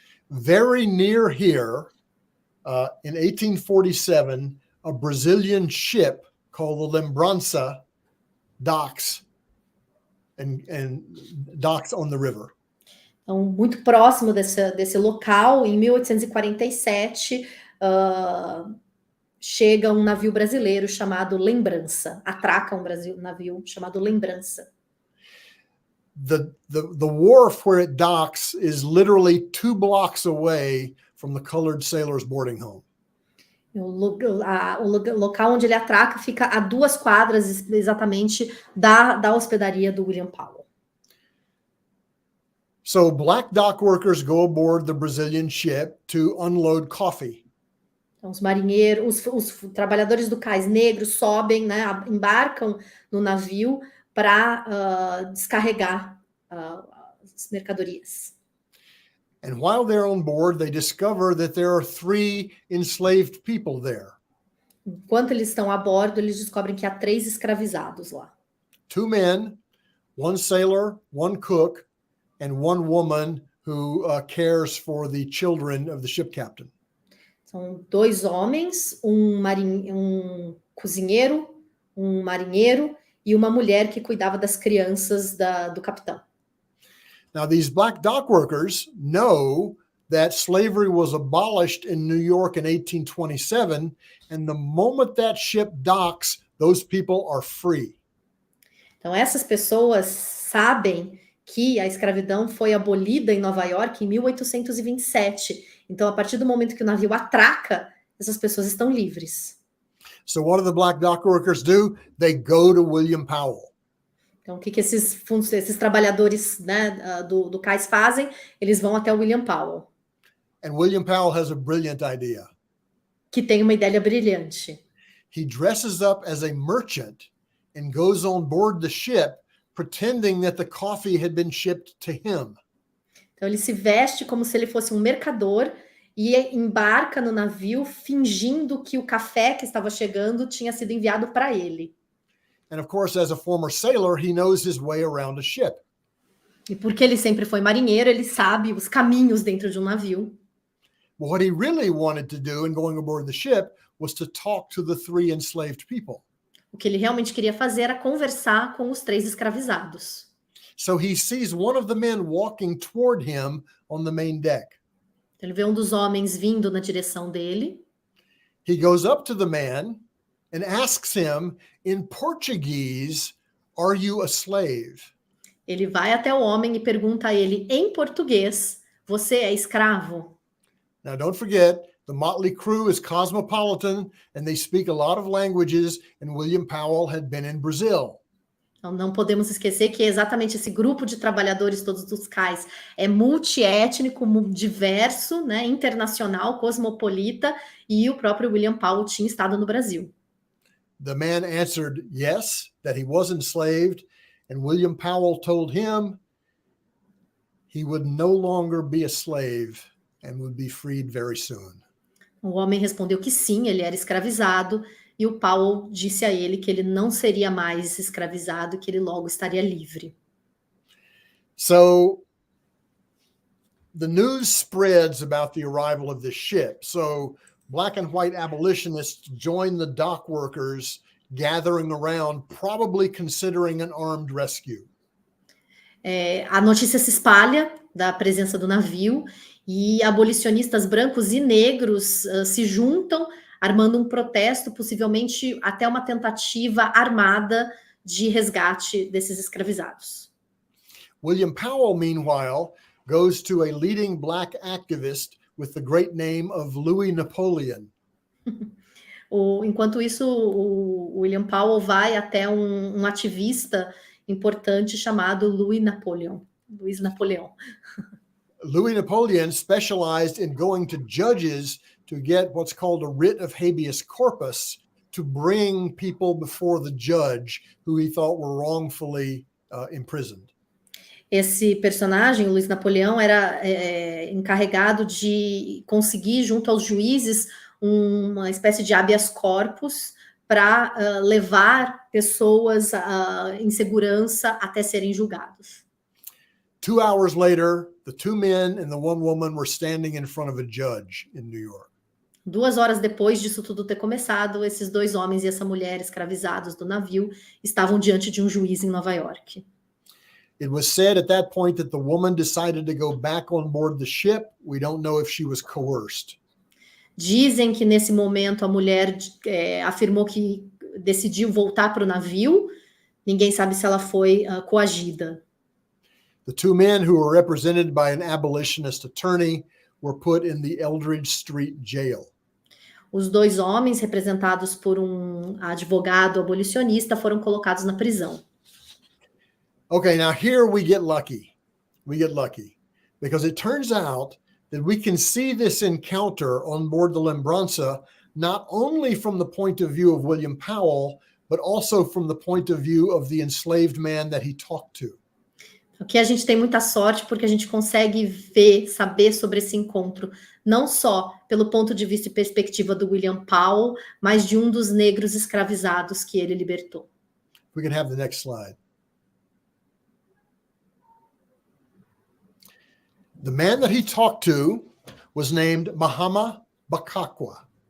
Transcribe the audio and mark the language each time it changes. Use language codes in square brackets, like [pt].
[en] Very near here, in 1847, a Brazilian ship called the Lembrança docks and docks on the river. [pt] Então, muito próximo desse local, em 1847, chega um navio brasileiro chamado Lembrança, atraca um navio chamado Lembrança. [en] The wharf where it docks is literally 2 blocks away from the colored sailors' boarding home. [pt] O local onde ele atraca fica a 2 quadras exatamente da hospedaria do William Powell. [en] So black dock workers go aboard the Brazilian ship to unload coffee. [pt] Então, os marinheiros, os trabalhadores do cais negros sobem, né, embarcam no navio para descarregar as mercadorias. [en] And while they're on board, they discover that there are 3 enslaved people there. [pt] Enquanto eles estão a bordo, eles descobrem que há 3 escravizados lá. [en] 2 men, 1 sailor, 1 cook, and 1 woman who cares for the children of the ship captain. [pt] São 2 homens, um cozinheiro, um marinheiro e uma mulher que cuidava das crianças do capitão. [en] Now, these black dock workers know that slavery was abolished in New York in 1827, and the moment that ship docks, those people are free. [pt] Então, essas pessoas sabem que a escravidão foi abolida em Nova York em 1827. Então, a partir do momento que o navio atraca, essas pessoas estão livres. [en] So what do the black dock workers do? They go to William Powell. [pt] Então, o que esses trabalhadores, né, do cais fazem? Eles vão até o William Powell. [en] And William Powell has a brilliant idea. [pt] Que tem uma ideia brilhante. [en] He dresses up as a merchant and goes on board the ship pretending that the coffee had been shipped to him. [pt] Então, ele se veste como se ele fosse um mercador e embarca no navio fingindo que o café que estava chegando tinha sido enviado para ele. [en] And of course, as a former sailor, he knows his way around a ship. [pt] E porque ele sempre foi marinheiro, ele sabe os caminhos dentro de um navio. [en] But what he really wanted to do in going aboard the ship was to talk to the 3 enslaved people. [pt] O que ele realmente queria fazer era conversar com os 3 escravizados. [en] So he sees one of the men walking toward him on the main deck. [pt] Ele vê um dos homens vindo na direção dele. [en] He goes up to the man and asks him in Portuguese, "Are you a slave?" [pt] Ele vai até o homem e pergunta a ele em português: "Você é escravo?" [en] Now, don't forget, the motley crew is cosmopolitan and they speak a lot of languages, and William Powell had been in Brazil. [pt] Então, não podemos esquecer que exatamente esse grupo de trabalhadores todos dos cais é multiétnico, diverso, né, internacional, cosmopolita, e o próprio William Powell tinha estado no Brasil. [en] The man answered yes, that he was enslaved, and William Powell told him he would no longer be a slave and would be freed very soon. [pt] O homem respondeu que sim, ele era escravizado, e o Powell disse a ele que ele não seria mais escravizado e que ele logo estaria livre. [en] So the news spreads about the arrival of this ship. So black and white abolitionists join the dock workers gathering around, probably considering an armed rescue. [pt] A notícia se espalha da presença do navio e abolicionistas brancos e negros se juntam, armando um protesto, possivelmente até uma tentativa armada de resgate desses escravizados. [en] William Powell, meanwhile, goes to a leading black activist with the great name of Louis Napoleon. [pt] Enquanto isso, o William Powell vai até um ativista importante chamado Louis Napoleon. [en] Louis Napoleon specialized in going to judges to get what's called a writ of habeas corpus to bring people before the judge who he thought were wrongfully imprisoned. [pt] Esse personagem, Luiz Napoleão, era encarregado de conseguir, junto aos juízes, uma espécie de habeas corpus para levar pessoas em segurança até serem julgados. [en] 2 hours later, the 2 men and the 1 woman were standing in front of a judge in New York. [pt] 2 horas depois disso tudo ter começado, esses 2 homens e essa mulher escravizados do navio estavam diante de um juiz em Nova York. [en] It was said at that point that the woman decided to go back on board the ship. We don't know if she was coerced. [pt] Dizem que nesse momento a mulher afirmou que decidiu voltar para o navio. Ninguém sabe se ela foi coagida. [en] The 2 men who were represented by an abolitionist attorney were put in the Eldridge Street jail. [pt] Os 2 homens, representados por um advogado abolicionista, foram colocados na prisão. [en] Okay, now here we get lucky. We get lucky because it turns out that we can see this encounter on board the Lembrança not only from the point of view of William Powell, but also from the point of view of the enslaved man that he talked to. [pt] Aqui a gente tem muita sorte porque a gente consegue ver, saber sobre esse encontro, não só pelo ponto de vista e perspectiva do William Powell, mas de um dos negros escravizados que ele libertou. [en] We can have the next slide. The man that he talked to was named Mahama Bakakwa.